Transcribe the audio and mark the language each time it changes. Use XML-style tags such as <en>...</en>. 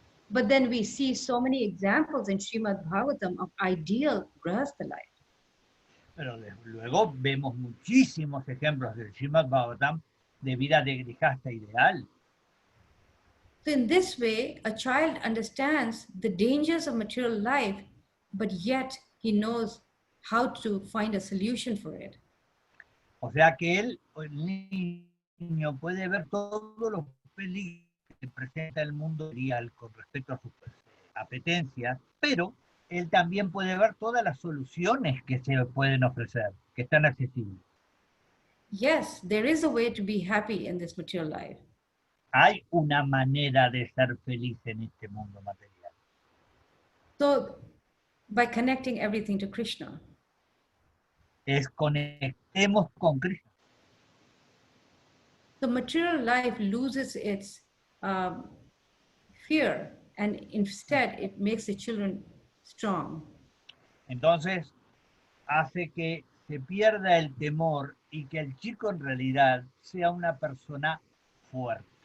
<en>But then we see so many examples in Srimad-bhagavatam of ideal Grihastha life.</en> <es>Pero luego vemos muchísimos ejemplos del Srimad-bhagavatam de vida de Grihastha ideal.</es> <en>So in this way, a child understands the dangers of material life, but yet he knows how to find a solution for it.</en> <es>O sea que el niño puede ver todos los peligros que presenta el mundo real con respecto a sus apetencias, pero él también puede ver todas las soluciones que se pueden ofrecer, que están accesibles.</es> <en>Yes, there is a way to be happy in this material life.</en> <es>Hay una manera de ser feliz en este mundo material.</es> <en>So by connecting everything to Krishna.</en> <es>Es conectemos con Krishna.</es> <en>The material life loses its fear, and instead it makes the children strong.</en> <es>Entonces, hace que se pierda el temor y que el chico en realidad sea una persona fuerte.</es>